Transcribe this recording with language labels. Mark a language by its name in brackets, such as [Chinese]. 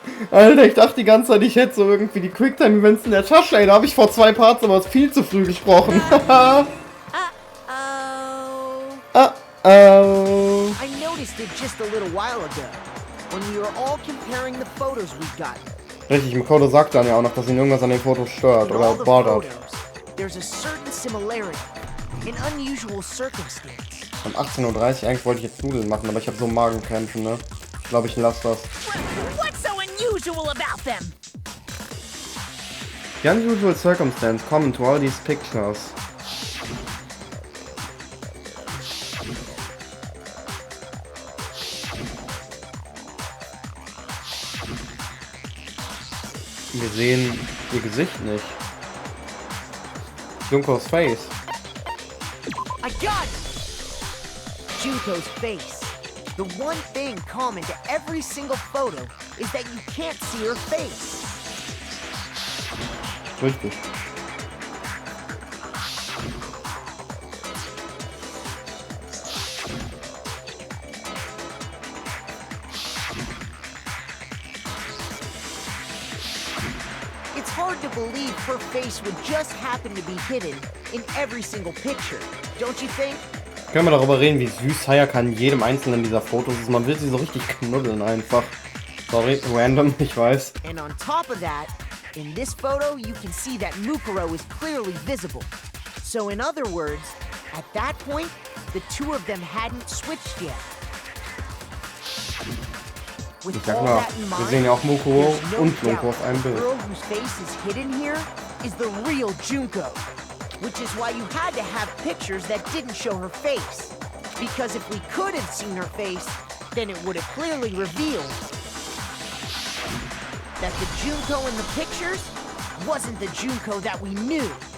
[German] Alter, ich dachte die ganze Zeit, ich hätte so irgendwie die Quicktime-Events in der Tasche. Ey, da habe ich vor 2 Parts aber viel zu früh gesprochen. Uh-oh. [English] I noticed it just a little while ago, when we were all comparing the photos we got. [German] Richtig, Makoto sagt dann ja auch noch, dass ihn irgendwas an den Fotos stört oder bothert. [English] There's a certain similarity, an unusual circumstance. [German] Um 18:30 Uhr, eigentlich wollte ich jetzt Nudeln machen, aber ich habe so Magenkämpfe, ne? Ich glaube, ich lasse das. [English] What's so unusual about them? The unusual circumstance common to all these pictures. [German] Wir sehen ihr Gesicht nicht. [English] Junko's face. I got it! Junko's face. The one thing common to every single photo is that you can't see her face. [German] Richtig. [English] It's hard to believe her face would just happen to be hidden in every single picture, don't you think? [German] Können wir darüber reden, wie süß Sayaka in jedem einzelnen dieser Fotos ist. Man will sie so richtig knuddeln einfach. [English] Sorry, random, [German] ich weiß. [English] And on top of that, in this photo you can see that Mukuro is clearly visible. So in other words, at that point, the two of them hadn't switched yet. [German] Ich sag mal, wir sehen ja auch Mukuro und Junko auf einem Bild. [English] The girl whose face is hidden here is the real Junko, which is why you had to have pictures that didn't show her face. Because if we could have seen her face, then it would have clearly revealed that the Junko in the pictures wasn't the Junko that we knew.